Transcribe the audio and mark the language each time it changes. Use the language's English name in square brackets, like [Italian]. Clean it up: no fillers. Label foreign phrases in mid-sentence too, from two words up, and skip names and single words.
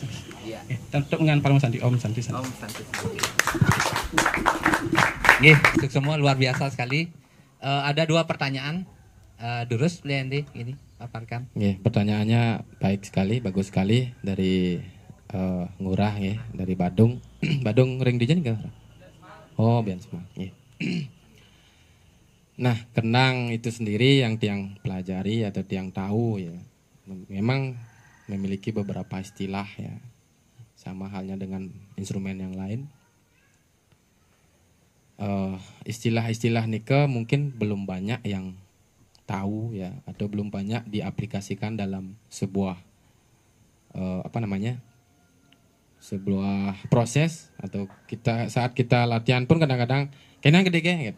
[Indonesian] Iya. Tentu dengan Parmo Santi Om Santi. Untuk semua luar biasa sekali. Ada 2 pertanyaan. Durus Bliande ini paparkan. Pertanyaannya baik sekali, bagus sekali dari Ngurah ya, dari Badung. Badung [Balinese] ring dijen [Indonesian] enggak? Oh, Biansma. Nah, kenang itu sendiri yang tiang pelajari atau tiang tahu ya. Memang memiliki beberapa istilah ya. Sama halnya dengan instrumen yang lain. Istilah-istilah nike mungkin belum banyak yang tahu ya, atau belum banyak diaplikasikan dalam sebuah sebuah proses, atau saat kita latihan pun kadang-kadang kena gede gitu.